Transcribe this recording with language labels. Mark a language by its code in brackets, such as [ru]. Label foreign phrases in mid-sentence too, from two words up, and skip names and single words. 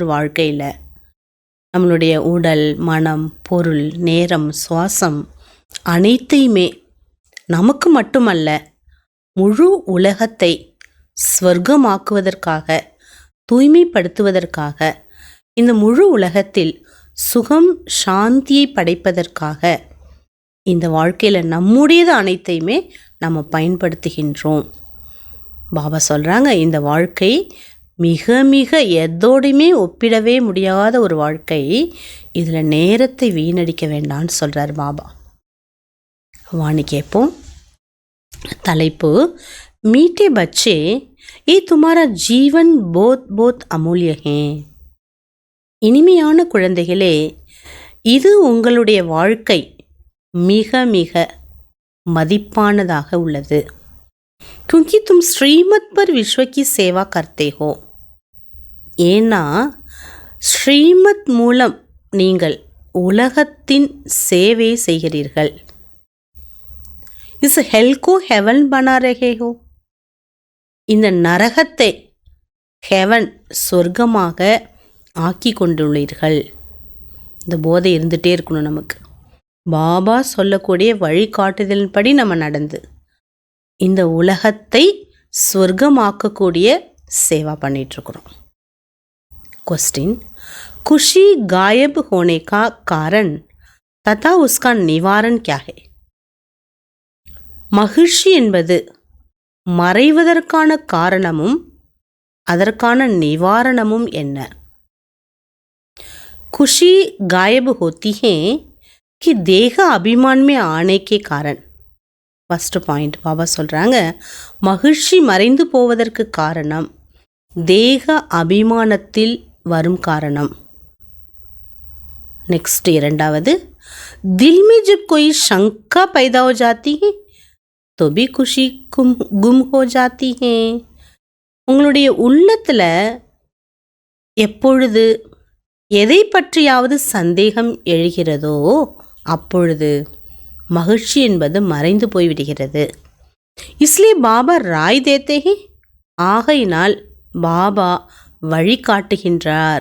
[ta] வாழ்க்கையில் நம்மளுடைய உடல், மனம், பொருள், நேரம், சுவாசம் அனைத்தையுமே நமக்கு மட்டுமல்ல முழு உலகத்தை ஸ்வர்க்கமாக்குவதற்காக, தூய்மைப்படுத்துவதற்காக, இந்த முழு உலகத்தில் சுகம் சாந்தியை படைப்பதற்காக இந்த வாழ்க்கையில் நம்முடையது அனைத்தையுமே நம்ம பயன்படுத்துகின்றோம். பாபா சொல்கிறாங்க, இந்த வாழ்க்கை மிக மிக எதோடையுமே ஒப்பிடவே முடியாத ஒரு வாழ்க்கை. இதில் நேரத்தை வீணடிக்க வேண்டாம்னு சொல்கிறார் பாபா. வாணி கேட்போம். தலைப்பு, [hi] मीठे बच्चे ये तुम्हारा जीवन बहुत बहुत अमूल्य है. [ta] இனிமையான குழந்தைகளே, இது உங்களுடைய வாழ்க்கை மிக மிக மதிப்பானதாக உள்ளது. [hi] क्योंकि तुम श्रीमत पर विश्व की सेवा करते हो. [ta] ஏன்னா ஸ்ரீமத் மூலம் நீங்கள் உலகத்தின் சேவை செய்கிறீர்கள். [hi] इस हेल को हेवन बना रहे हो. [ta] இந்த நரகத்தை ஹெவன் சொர்க்கமாக ஆக்கி கொண்டுள்ளீர்கள். இந்த போதை இருந்துகிட்டே இருக்கணும் நமக்கு. பாபா சொல்லக்கூடிய வழிகாட்டுதலின்படி நம்ம நடந்து இந்த உலகத்தை சொர்க்கமாக்கக்கூடிய சேவா பண்ணிகிட்ருக்குறோம். [hi] क्वेश्चन, खुशी गायब होने का कारण तथा उसका निवारण क्या है? [ta] மகிழ்ச்சி என்பது மறைவதற்கான காரணமும் அதற்கான நிவாரணமும் என்ன? [hi] खुशी गायब होती है कि देह अभिमान में आने के कारण. [en] first point [ta] பாபா சொல்கிறாங்க, மகிழ்ச்சி மறைந்து போவதற்கு காரணம் தேக அபிமானத்தில் வரும் காரணம். नेक्स्ट இரண்டாவது, [hi] दिल में जब कोई शंका पैदा हो जाती है तो भी खुशी गुम हो जाती है. [ta] உங்களுடைய உள்ளத்தில் எப்பொழுது எதை பற்றியாவது சந்தேகம் எழுகிறதோ அப்பொழுது மகிழ்ச்சி என்பது மறைந்து போய்விடுகிறது. [hi] इसलिए बाबा राय देते हैं. [ta] ஆகையினால் பாபா வழிகாட்டுகின்றார்.